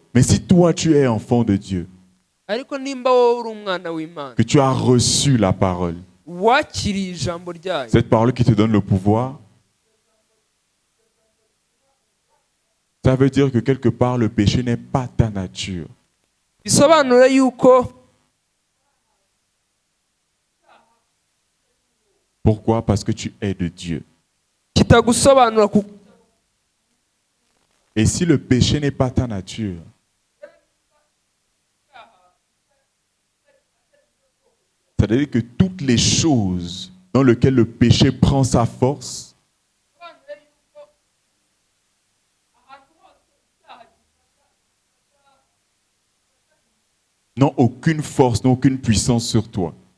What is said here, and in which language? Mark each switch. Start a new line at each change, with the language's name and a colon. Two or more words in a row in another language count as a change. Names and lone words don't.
French: Mais si toi, tu es enfant de Dieu,
Kinyarwanda: Ariko nimba wowe uri umwana w'Imana,
French: que tu as reçu la parole,
Kinyarwanda: wakiriye ijambo ryayo,
French: cette parole qui te donne le pouvoir, ça veut dire que quelque part, le péché n'est pas ta nature.
Kinyarwanda: bisobanura yuko.
French: Pourquoi? Parce que tu es de Dieu.
Kinyarwanda: Kitagusobanura
French: Et si le péché n'est pas ta nature, ça veut dire que toutes les choses dans lesquelles le péché prend sa force n'ont aucune force, n'ont aucune puissance sur toi.